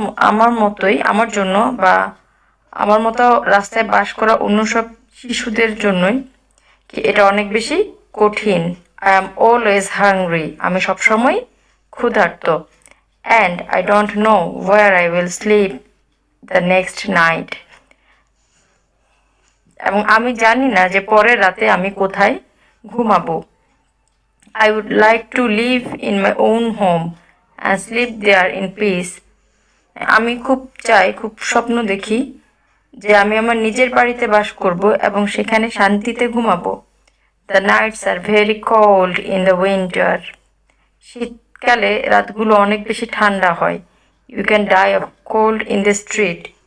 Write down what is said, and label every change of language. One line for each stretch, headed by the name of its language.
Bangla: আমার মতোই, আমার জন্য বা আমার মতো রাস্তায় বাস করা অন্য সব শিশুদের জন্যই কি এটা অনেক বেশি কঠিন।
English: I am always hungry.
Bangla: আমি সবসময় ক্ষুধার্ত।
English: And I don't know where I will sleep the next night.
Bangla: এবং আমি জানি না যে পরের রাতে আমি কোথায় ঘুমাবো।
English: I would like to live in my own home and sleep there in peace.
Bangla: আমি খুব স্বপ্ন দেখি যে আমি আমার নিজের বাড়িতে বাস করব এবং সেখানে শান্তিতে ঘুমাবো।
English: The nights are very cold in the winter.
Bangla: শীতকালে রাতগুলো অনেক বেশি ঠান্ডা হয়।
English: You can die of cold in the street.